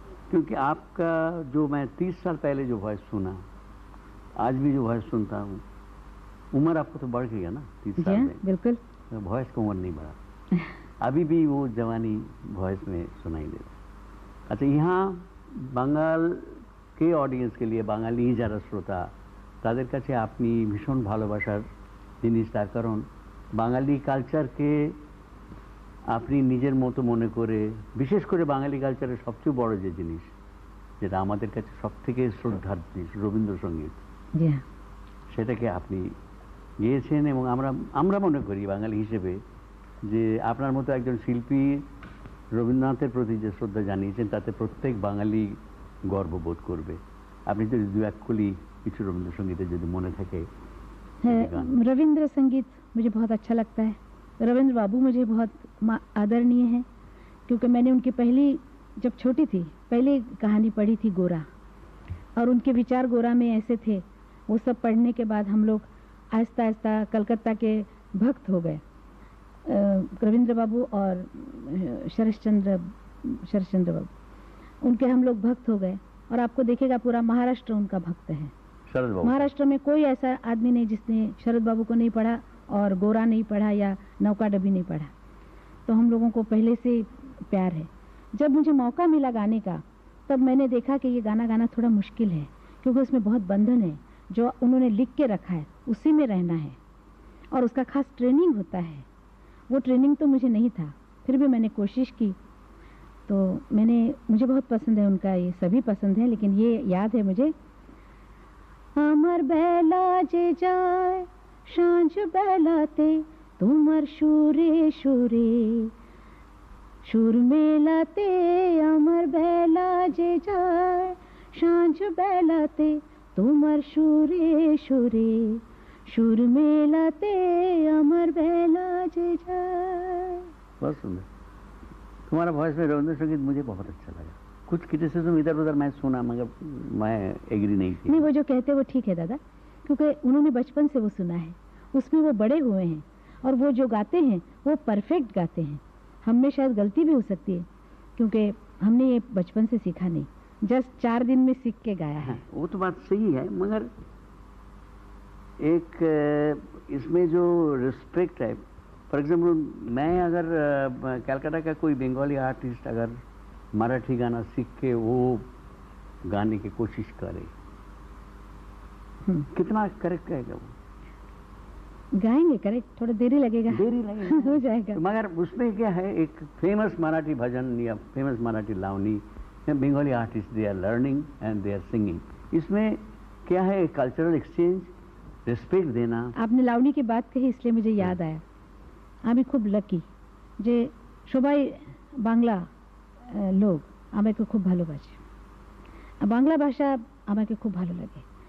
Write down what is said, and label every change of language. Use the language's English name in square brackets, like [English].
[Hindi] क्योंकि आपका जो मैं 30 साल पहले जो वॉइस सुना, आज भी जो वॉइस सुनता हूँ, उम्र आपको तो बढ़ गई है ना 30 साल में। बिल्कुल, वॉइस का उम्र नहीं बढ़ा, अभी भी वो जवानी वॉइस में सुनाई देता। अच्छा, यहाँ [Bangla] বাঙাল কে অডিয়েন্সকে নিয়ে, বাঙালি যারা শ্রোতা তাদের কাছে আপনি ভীষণ ভালোবাসার জিনিস, তার কারণ বাঙালি কালচারকে আপনি নিজের মতো মনে করে, বিশেষ করে বাঙালি কালচারের সবচেয়ে বড় যে জিনিস যেটা আমাদের কাছে সবথেকে শ্রদ্ধার জিনিস, রবীন্দ্রসঙ্গীত, সেটাকে আপনি গেয়েছেন। এবং আমরা মনে করি বাঙালি হিসেবে যে আপনার মতো একজন শিল্পী রবীন্দ্রনাথের প্রতি যে শ্রদ্ধা জানিয়েছেন তাতে প্রত্যেক বাঙালি গর্ববোধ করবে। আপনি যদি দু এক কলি কিছু রবীন্দ্রসঙ্গীতে যদি মনে থাকে। [Hindi] रविंद्र संगीत मुझे बहुत अच्छा लगता है। रविंद्र बाबू मुझे बहुत आदरणीय हैं, क्योंकि मैंने उनकी पहली, जब छोटी थी, पहली कहानी पढ़ी थी गोरा, और उनके विचार गोरा में ऐसे थे। वो सब पढ़ने के बाद हम लोग आहिस्ता आहिस्ता कलकत्ता के भक्त हो गए। रविंद्र बाबू और शरश्चंद्र बाबू, उनके हम लोग भक्त हो गए। और आपको देखेगा पूरा महाराष्ट्र उनका भक्त है। महाराष्ट्र में कोई ऐसा आदमी नहीं जिसने शरद बाबू को नहीं पढ़ा और गोरा नहीं पढ़ा या नौका डबी नहीं पढ़ा। तो हम लोगों को पहले से प्यार है। जब मुझे मौका मिला गाने का, तब मैंने देखा कि ये गाना गाना थोड़ा मुश्किल है, क्योंकि उसमें बहुत बंधन है। जो उन्होंने लिख के रखा है उसी में रहना है, और उसका खास ट्रेनिंग होता है। वो ट्रेनिंग तो मुझे नहीं था, फिर भी मैंने कोशिश की। तो मुझे बहुत पसंद है उनका, ये सभी पसंद है, लेकिन ये याद है मुझे, [Bangla] আমার বেলা যে যায় সাঁঝ বেলাতে তোমার সুরে সুরে সুর মেলাতে, আমার বেলা যে যায় সাঁঝ বেলাতে তোমার সুরে সুরে সুর মেলাতে, আমার বেলা যে যায়। [Hindi] बहुत सुंदर। तुम्हारा वॉइस में रविंद्र संगीत मुझे बहुत अच्छा लगा। कुछ क्रिटिसिज्म इधर उधर मैं सुना, मगर मैं एग्री नहीं की। नहीं, वो जो कहते हैं वो ठीक है दादा, क्योंकि उन्होंने बचपन से वो सुना है, उसमें वो बड़े हुए हैं, और वो जो गाते हैं वो परफेक्ट गाते हैं। हम में शायद गलती भी हो सकती है, क्योंकि हमने ये बचपन से सीखा नहीं, जस्ट 4 दिन में सीख के गाया है। वो तो बात सही है, मगर एक इसमें जो रिस्पेक्ट है, [English] for example [Hindi] मैं अगर कलकत्ता का कोई बंगाली आर्टिस्ट अगर मराठी गाना सीख के वो गाने की कोशिश करे, कितना करेक्ट रहेगा वो? गाएंगे करेक्ट, थोड़ा देरी लगेगा हो जाएगा। मगर उसमें क्या है, एक फेमस मराठी भजन या famous Marathi Lavani, Bengali artist [English] they are learning and they are singing, [Hindi] इसमें क्या है, कल्चरल एक्सचेंज, रिस्पेक्ट देना। आपने लावनी की बात कही इसलिए मुझे याद आया, [Bangla] আমি খুব লাকি যে সবাই বাংলা লোক আমাকে খুব ভালোবাসে, বাংলা ভাষা আমাকে খুব ভালো লাগে।